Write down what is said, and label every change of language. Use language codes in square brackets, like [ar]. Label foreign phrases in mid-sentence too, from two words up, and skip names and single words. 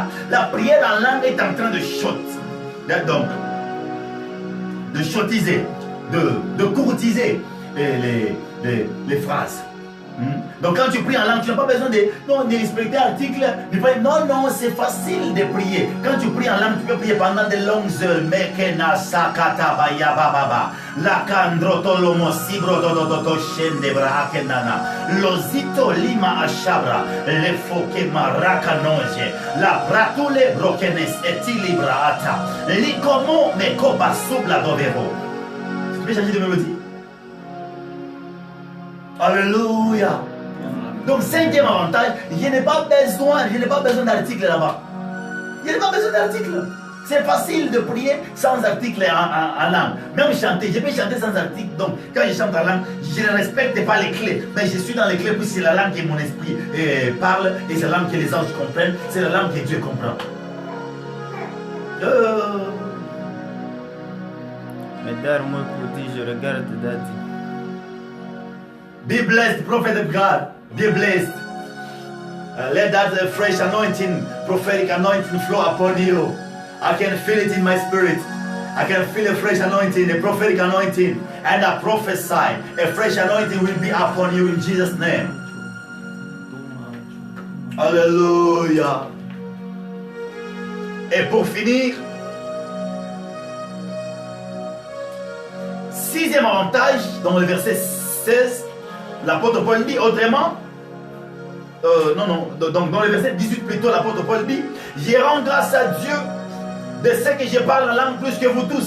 [fr] La prière en langue est en train de donc, de shottiser, de courtiser les phrases. Donc quand tu pries en langue, tu n'as pas besoin de respecter l'article. Non, non, c'est facile de prier. Quand tu pries en langue, tu peux prier pendant de longues heures. Mekena sakata baya bababa. La kandrotolomo sibro dodododo shende brahakenana. Lozito lima ashabra. Le foke maraka noje. La pratule brokenes etilibrata. Likomo mekoba subla dovero. Tu peux changer de mélodie? Alléluia. Donc cinquième avantage, je n'ai pas besoin d'article là-bas. Je n'ai pas besoin d'article. C'est facile de prier sans article en langue. Même chanter, je peux chanter sans article. Donc quand je chante en langue, je ne respecte pas les clés. Mais je suis dans les clés, puis c'est la langue que mon esprit parle. Et c'est la langue que les anges comprennent. C'est la langue que Dieu comprend. Mais moi pour dire, je regarde Daddy. [en] Be blessed, prophet of God. Be blessed. Let that fresh anointing, prophetic anointing flow upon you. I can feel it in my spirit. I can feel a fresh anointing, a prophetic anointing. And I prophesy, a fresh anointing will be upon you in Jesus' name. [fr] Alléluia. Et pour finir, sixième avantage, dans le verset 16, l'apôtre Paul dit autrement, donc dans le verset 18 plutôt, l'apôtre Paul dit, je rends grâce à Dieu de ce que je parle la langue plus que vous tous.